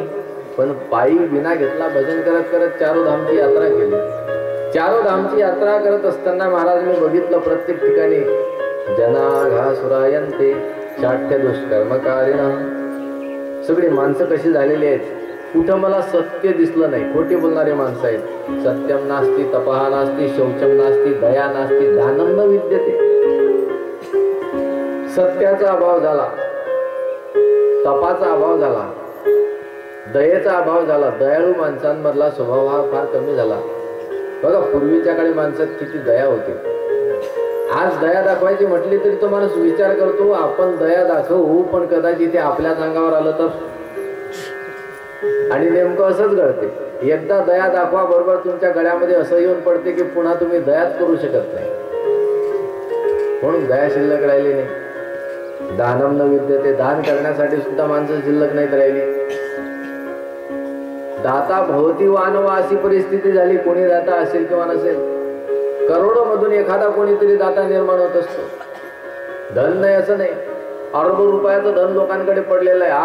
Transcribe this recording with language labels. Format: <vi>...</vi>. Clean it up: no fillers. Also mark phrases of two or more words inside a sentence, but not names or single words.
<mr>पण पायी विना घेतला भजन करत करत चारो धामची यात्रा केली. चारो धामची यात्रा करत असताना महाराज मी बघितलं प्रत्येक ठिकाणी</mr> <sa>जनाघासुरायन्ते शाठ्य दुष्कर्मकारिणः.</sa> <mr>सगळी माणसं कशी झालेली आहेत. कुठं मला सत्य दिसलं नाही, खोटी बोलणारे माणसं आहेत.</mr> <sa>सत्यम नास्ती, तपहा नास्ती, शौचम नास्ती, दया नास्ती, दानं न विद्यते.</sa> <mr>सत्याचा अभाव झाला, तपाचा अभाव झाला, दयेचा अभाव झाला. दयाळू माणसांमधला स्वभाव हा फार कमी झाला. बघा पूर्वीच्या काळी माणसात किती दया होती. आज दया दाखवायची म्हटली तरी तो माणूस विचार करतो आपण दया दाखवू, पण कदाचित ते आपल्याच अंगावर आलं तर. आणि नेमकं असंच घडते. एकदा दया दाखवा बरोबर तुमच्या गळ्यामध्ये असं येऊन पडते की पुन्हा तुम्ही दयाच करू शकत नाही. म्हणून दया शिल्लक राहिली नाही.</mr> <sa>दानम न विद्यते,</sa> <mr>दान करण्यासाठी सुद्धा माणसं शिल्लक नाहीत राहिली.</mr> <sa>दाता भवती वानवा</sa> <mr>अशी परिस्थिती झाली. कोणी दाता असेल किंवा नसेल, करोडो मधून एखादा कोणीतरी दाता निर्माण होत असतो. धन नाही असं नाही, अरबो रुपयाचं धन लोकांकडे पडलेलं आहे.</mr>